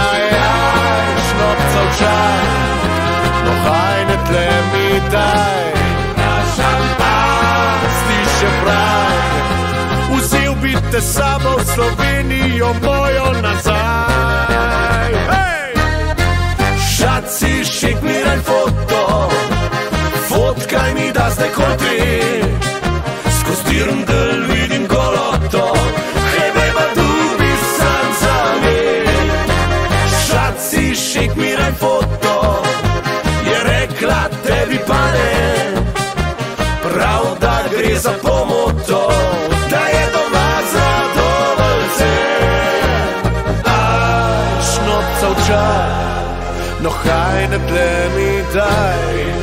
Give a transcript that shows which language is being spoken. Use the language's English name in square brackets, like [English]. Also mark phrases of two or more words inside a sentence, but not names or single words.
[Slovenian] Jaj, šnopca v čaj, no haj ne tle mi daj. Stiše fraj, vzel bi te sabo v Slovenijo mojo nazaj. [German] Schatzi, schenk mir ein Foto, [Slovenian] fotkaj mi da zdaj kot te. Skoz dirndl vidim goloto, hey beba [German] du bist [Slovenian] sam za me. [German] Schatzi, schenk mir ein Foto, [Slovenian] je rekla tebi pa ne. Prav da gre za pomoto, da je doma zadovoljce. Šnopca v čaj, no haj ne tle mi daj.